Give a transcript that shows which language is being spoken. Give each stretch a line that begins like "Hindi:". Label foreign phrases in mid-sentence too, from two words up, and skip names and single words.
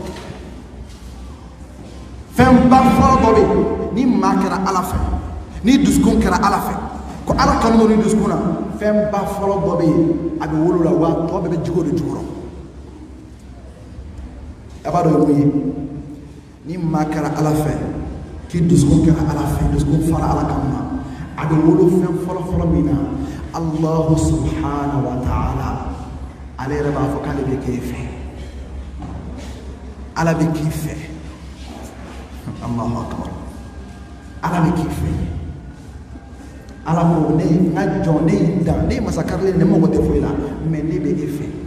Bambara: fɛnba fɔlɔ dɔ bɛ yen ni maa kɛra ala fɛ ni dusukun kɛra ala fɛ ko ala kanu don ni dusukun na fɛnba fɔlɔ dɔ bɛ yen a bɛ wolo la wa tɔ bɛɛ bɛ jigo de jukɔrɔ a b'a dɔn mun ye ni maa kɛra ala fɛ k'i dusukun kɛra ala fɛ dusukun fara ala kanu na a bɛ wolo fɛn fɔlɔ fɔlɔ min na
Arabic: الله سبحانه وتعالى
Bambara: ale yɛrɛ b'a fɔ k'ale bɛ k'e fɛ ala bɛ k'i fɛ
Arabic: الله أكبر
Bambara: ala bɛ k'i fɛ ala ko ne n ka jɔn ne y'i dan ne ye masa karilen ne mago tɛ foyi la mais ne bɛ e fɛ